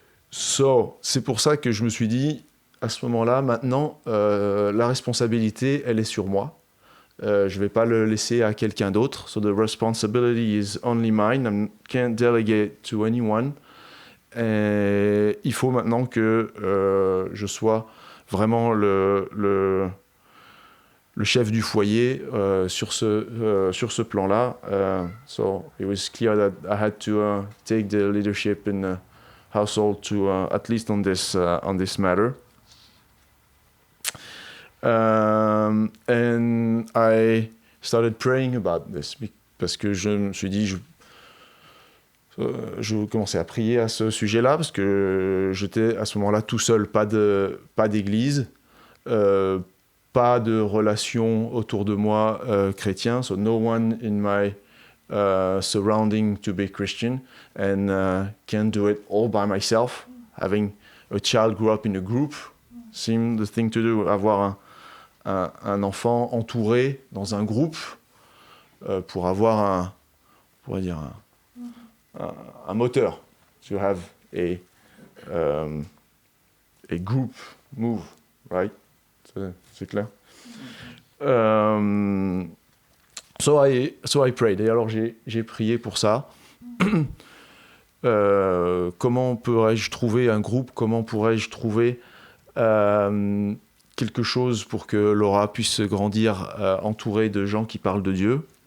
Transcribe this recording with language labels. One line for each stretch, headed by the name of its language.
French: So, c'est pour ça que je me suis dit, à ce moment-là, maintenant, la responsabilité, elle est sur moi. Je ne vais pas le laisser à quelqu'un d'autre.
English: So the responsibility is only mine. I can't delegate to anyone.
French: Et il faut maintenant que je sois vraiment le chef du foyer sur ce plan-là.
English: So it was clear that I had to take the leadership in the household to at least on this matter. And I started praying about this
French: parce que je me suis dit, je commençais à prier à ce sujet-là, parce que j'étais à ce moment-là tout seul, pas d'église, pas de relation autour de moi chrétien,
English: so no one in my surrounding to be Christian, and can't do it all by myself. Having a child grow up in a group seemed the thing to do.
French: Avoir un enfant entouré dans un groupe pour avoir un moteur.
English: To have a group move, right?
French: C'est clair.
English: So I prayed.
French: Et alors j'ai prié pour ça. Comment pourrais-je trouver un groupe? Comment pourrais-je trouver quelque chose pour que Laura puisse grandir entourée de gens qui parlent de Dieu?